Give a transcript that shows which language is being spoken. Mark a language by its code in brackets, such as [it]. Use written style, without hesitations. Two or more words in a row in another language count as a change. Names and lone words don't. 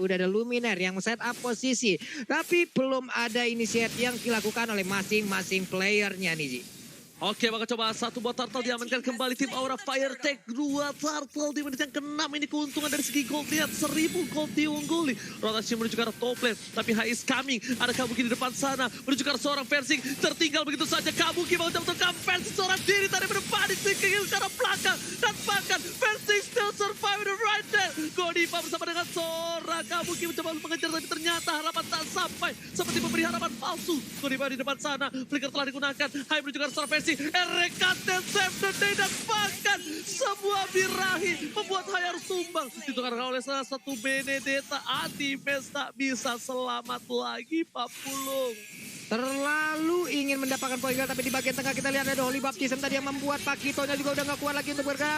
[id] Udah ada Luminaire yang [en] set up [id] posisi. Tapi belum ada inisiatif yang dilakukan oleh masing-masing playernya nih, Ji. Oke, bakal coba satu buat Turtle diamankan kembali tim Aura Fire. Take 2 Turtle di menit yang ke-6. Ini keuntungan dari segi gold. Lihat 1000 gold diungguli. Rotasi menuju ke arah top lane. Tapi High [en] is coming. [id] Ada Kabuki di depan sana. Menuju ke arah seorang Versing. Tertinggal begitu saja. Kabuki mau menentukan Versing seorang diri. Tadi berdepan di ke arah belakang. Dan bahkan Versing [en] still survive right there. [id] Godiva bersama dengan seorang Kabuki mencoba mengejar. Tapi ternyata harapan tak sampai. Seperti memberi harapan palsu. Godiva di depan sana. Flicker telah digunakan. High menuju ke arah seorang Versing. RKT [en] save the day [id] dan bahkan sebuah birahi membuat Hai harus tumbang. Ditukar oleh salah satu Benedetta. Anti-Mage tak bisa selamat lagi Pak Pulung. Terlalu ingin mendapatkan poin gol, tapi di bagian tengah kita lihat ada Holy Baptism tadi yang membuat Pakitonya juga udah gak kuat lagi untuk bergerak.